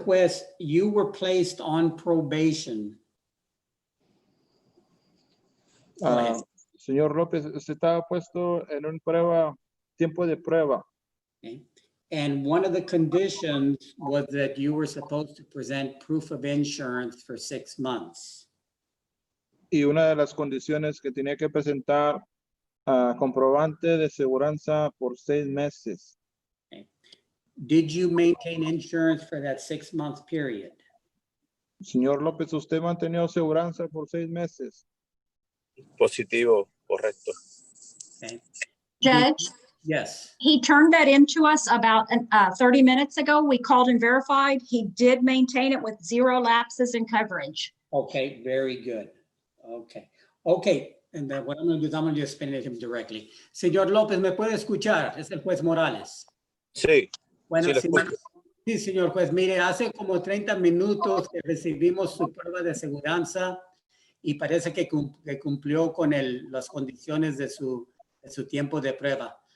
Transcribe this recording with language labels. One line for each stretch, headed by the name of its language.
English: Juez, you were placed on probation. Go ahead.
Spanish: Señor López, usted estaba puesto en un tiempo de prueba.
English: Okay. And one of the conditions was that you were supposed to present proof of insurance for 6 months.
Spanish: Y una de las condiciones que tenía que presentar comprobante de seguranza por 6 meses.
English: Did you maintain insurance for that 6-month period?
Spanish: Señor López, ¿usted mantenió seguranza por 6 meses? Positivo, correcto.
English: Okay. Judge, Yes. he turned that into us about 30 minutes ago. We called and verified. He did maintain it with 0 lapses in coverage. Okay, very good. Okay. Okay, and then what I'm going to do is I'm going to just spin it him directly.
Spanish: Señor López, ¿me puede escuchar? Es el juez Morales. Sí. Bueno, Sí, lo sí, escucho. sí, señor juez. Mire, hace como 30 minutos que recibimos su prueba de seguranza y parece que cumplió con las condiciones de su tiempo de prueba.